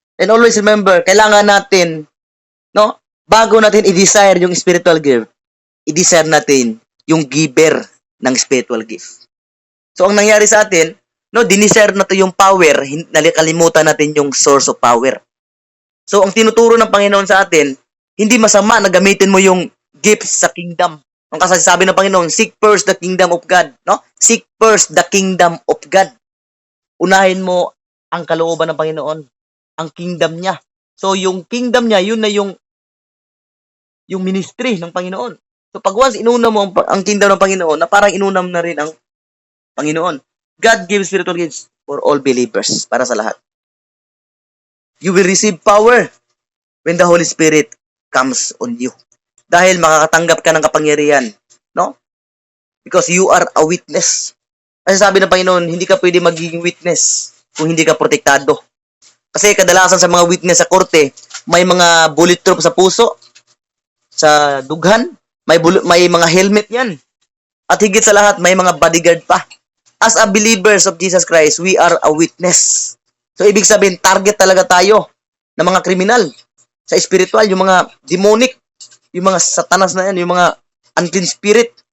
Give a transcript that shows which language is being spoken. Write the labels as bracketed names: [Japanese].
[English] And always remember, [Filipino] kailangan natin, no, bago natin i-desire yung spiritual gift, i-desire natin yung giver ng spiritual gift. So, ang nangyari sa atin, no, dinesire natin yung power, nakalimutan natin yung source of power. So, ang tinuturo ng Panginoon sa atin, hindi masama na gamitin mo yung gifts sa kingdom. Ang kasasabi ng Panginoon, [English] seek first the kingdom of God. No? Seek first the kingdom of God. [Filipino] Unahin mo ang kalooban ng Panginoon, ang kingdom niya. So, yung kingdom niya, yun na yung ministry ng Panginoon. So, pag once inuna mo ang kingdom ng Panginoon, na parang inunam na rin ang Panginoon. [English] God gives spiritual gifts for all believers, [Filipino] para sa lahat. [English] You will receive power when the Holy Spirit comes on you. [Filipino] Dahil makakatanggap ka ng kapangyarihan, no? [English] Because you are a witness. [Filipino] Kasi sabi ng Panginoon, hindi ka pwede magiging witness kung hindi ka protektado. Kasi kadalasan sa mga witness sa korte, may mga bulletproof sa puso, sa dughan, may mga helmet yan. At higit sa lahat, may mga bodyguard pa. [English] as a believers of Jesus Christ, we are a witness. [Filipino] So, ibig sabihin, target talaga tayo ng mga kriminal sa spiritual, yung mga demonic, yung mga satanas na yan, yung mga unclean spirit.